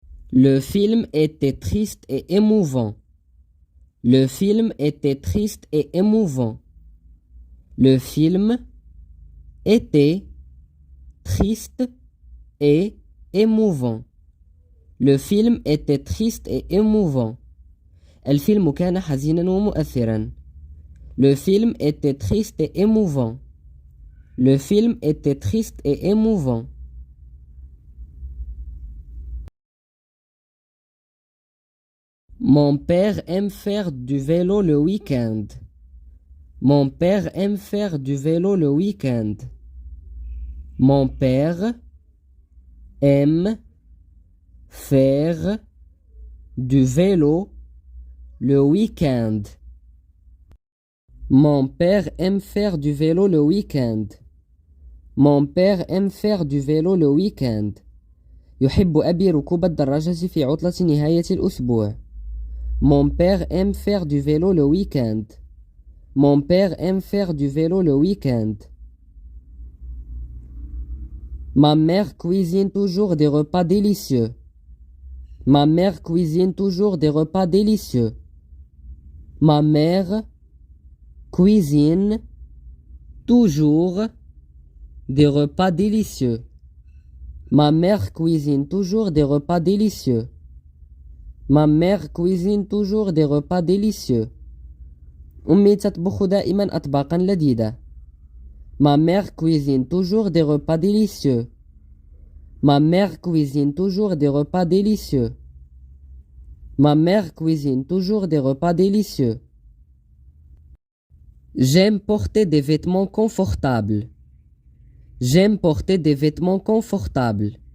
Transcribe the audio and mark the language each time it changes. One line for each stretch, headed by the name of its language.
French: Le film était triste et émouvant. Le film était triste et émouvant. Le film était triste et émouvant. Le film était triste et émouvant.
Arabic: الفيلم كان حزينا ومؤثرا.
French: Le film était triste et émouvant. Le film était triste et émouvant. Mon père aime faire du vélo le week-end. Mon père aime faire du vélo le week-end. Mon père aime faire du vélo le week-end. Mon père aime faire du vélo le week-end. Mon père aime faire du vélo le week-end.
Arabic: يحب أبي ركوب الدراجة في عطلة نهاية الأسبوع.
French: Mon père aime faire du vélo le week-end. Mon père aime faire du vélo le week-end. Ma mère cuisine toujours des repas délicieux. Ma mère cuisine toujours des repas délicieux. Ma mère cuisine toujours des repas délicieux. Ma mère cuisine toujours des repas délicieux. Ma mère cuisine toujours des repas délicieux.
Arabic: أمي تطبخ دائما أطباقا لذيذة.
French: Ma mère cuisine toujours des repas délicieux. Ma mère cuisine toujours des repas délicieux. Ma mère cuisine toujours des repas délicieux. J'aime porter des vêtements confortables. J'aime porter des vêtements confortables.